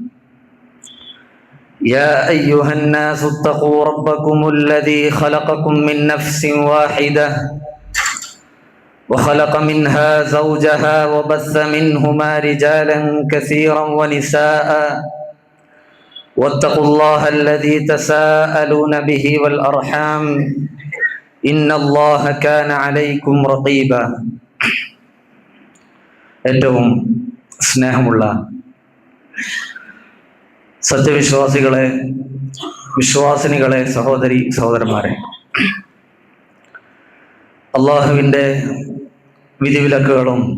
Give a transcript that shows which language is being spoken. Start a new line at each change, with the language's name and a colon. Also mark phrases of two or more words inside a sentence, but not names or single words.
Arabic: يا أيها الناس اتقوا ربكم الذي خلقكم من نفس واحدة وخلق منها زوجها وبث منهما رجالا كثيرا ونساء واتقوا الله الذي تساءلون به والأرحام إن الله كان عليكم رقيبا
Malayalam: ഏറ്റവും സ്നേഹമുള്ള സത്യവിശ്വാസികളെ, വിശ്വാസിനികളെ, സഹോദരി സഹോദരന്മാരെ, അള്ളാഹുവിൻ്റെ വിധിവിലക്കുകളും